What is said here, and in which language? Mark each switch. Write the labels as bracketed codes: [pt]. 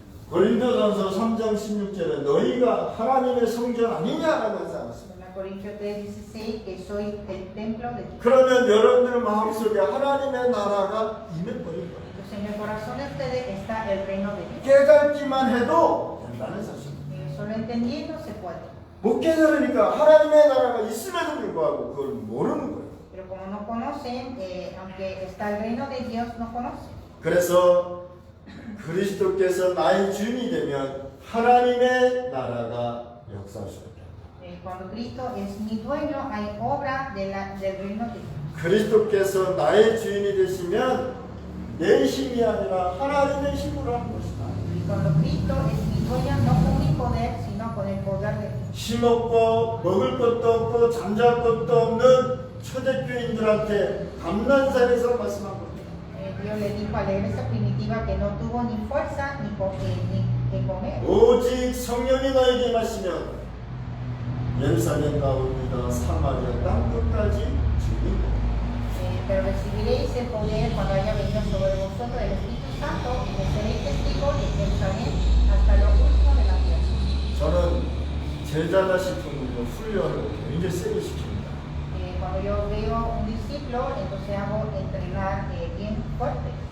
[ko] 고린도전서 3장 16절에 너희가 하나님의 성전 아니냐라고 하지 않았습니다. [es] En Corintios 3:16 que soy el templo de Dios. [ko] 그러면 여러분들 마음속에 하나님의 나라가 임해버린 거예요. [es] Entonces en el corazón de ustedes está el reino de Dios. [ko] 깨닫기만 해도 된다는 사실입니다. [es] Solo entendiendo se puede. [ko] 못 깨달으니까 하나님의 나라가 있음에도 불구하고 그걸 모르는 거예요. [es] Pero como no conocen, aunque está el reino de Dios, no conocen. [ko] 그래서 그리스도께서 나의 주인이 되면 하나님의 나라가 역사할 수 있다. [es] Cuando Cristo es mi dueño, hay obra del reino de Dios. [ko] 그리스도께서 나의 주인이 되시면 내 힘이 아니라 하나님의 힘으로 하는 것이다. [es] Cuando Cristo es mi dueño, no con mi poder, sino con el poder de Dios. [ko] 힘없고 먹을 것도 없고 잠잘 것도 없는 초대교인들한테 감난산에서 말씀한 겁니다. [es] Dios le dijo a la iglesia primitiva que no tuvo ni fuerza ni que comer. [ko] 오직 성령이 너에게 임하시면 예루살렘 가운데다 사마리아 땅 끝까지 주님. [es] Pero recibiréis el poder cuando haya venido sobre vosotros el Espíritu Santo y me seréis testigos de Jerusalén hasta lo último de la tierra. [ko] 저는 제자다 싶은 훈련을 굉장히 세게 시킵니다. [es] Cuando yo veo un discípulo, entonces hago entrenar bien fuerte.